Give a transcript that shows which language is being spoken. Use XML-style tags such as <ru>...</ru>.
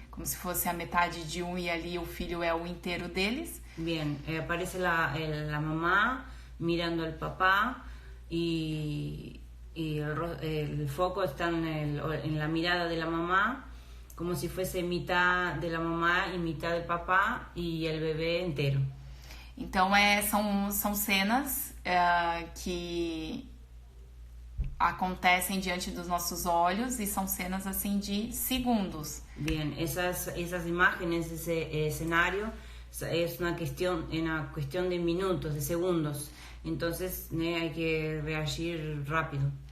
<pt>Como se fosse a metade de um e ali o filho é o inteiro deles.</pt> <es>Bien, aparece la mamá mirando al papá y el foco está en la mirada de la mamá, como si fuese mitad de la mamá y mitad del papá y el bebé entero.</es> <pt>Então, são cenas que acontecem diante dos nossos olhos e são cenas assim de segundos.</pt> <es>Bien, esas imágenes, ese escenario es una cuestión de minutos, de segundos. Entonces, hay que reagir rápido.</es>